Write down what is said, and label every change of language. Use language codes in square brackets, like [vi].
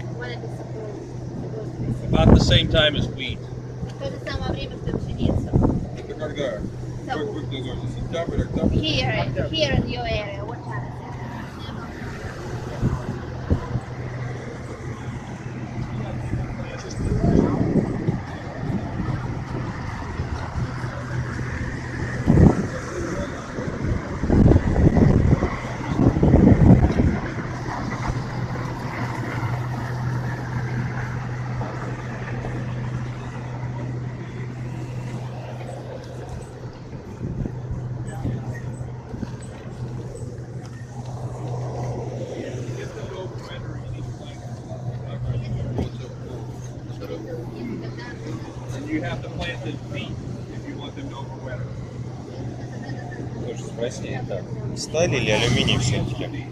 [en] When it is supposed to be? About the same time as wheat. [ru] В то же самое время, что пшеница. Это когда? [en] So, [ru] В какой зоне? Сентябрь, октябрь? [en] here in your area, what time is it? And you have to plant them deep if you want them to overwinter. [ru] Слушай, спроси, так, сталь или алюминий все-таки?